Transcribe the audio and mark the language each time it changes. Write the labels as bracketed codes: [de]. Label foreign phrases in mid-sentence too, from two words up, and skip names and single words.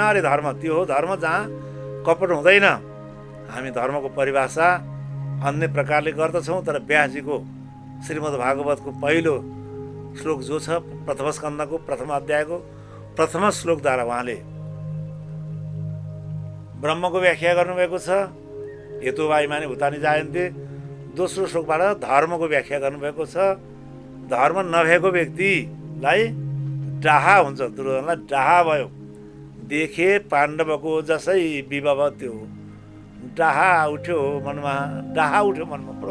[ne] अरे धर्म त्यो हो धर्म जहाँ कपट हुँदैन। हामी धर्मको परिभाषा अन्य प्रकारले गर्दछौँ, तर व्यासजीको श्रीमद् भागवतको पहिलो श्लोक जो छ, प्रथम स्कन्धको प्रथम अध्यायको प्रथम श्लोकद्वारा उहाँले ब्रह्मको व्याख्या गर्नुभएको छ। [sa] हेतु वायुमानी भूतानि जायन्ते। [ne] दोस्रो श्लोकबाट धर्मको व्याख्या गर्नुभएको छ। धर्म नभएको व्यक्तिलाई डाहा हुन्छ। दुर्योधनलाई डाहा भयो। देखे पाण्डवको जसै विभव त्यो डाहा उठ्यो मनमा, डाहा उठ्यो मनमा बडो।